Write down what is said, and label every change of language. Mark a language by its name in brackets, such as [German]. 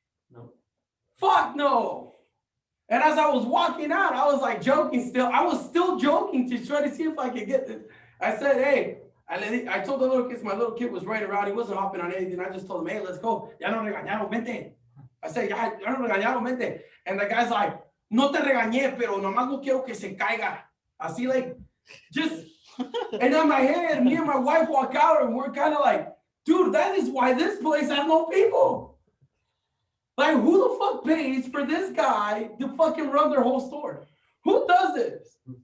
[English] No. Fuck no. And as I was walking out, I was like joking still. I was still joking to try to see if I could get this. I said, hey, I told the little kids, my little kid was right around. He wasn't hopping on anything. I just told him, hey, let's go. [Spanish] Ya no regañaron, vente. [English] I said, [Spanish] ya no regañaron, vente. And the guy's like, no te regañé, pero nomás no quiero que se caiga. [English] Así like, just, and in my head, me and my wife walk out and we're kind of like, dude, that is why this place has no people. Like, who the fuck pays for this guy to fucking run their whole store? Who does this?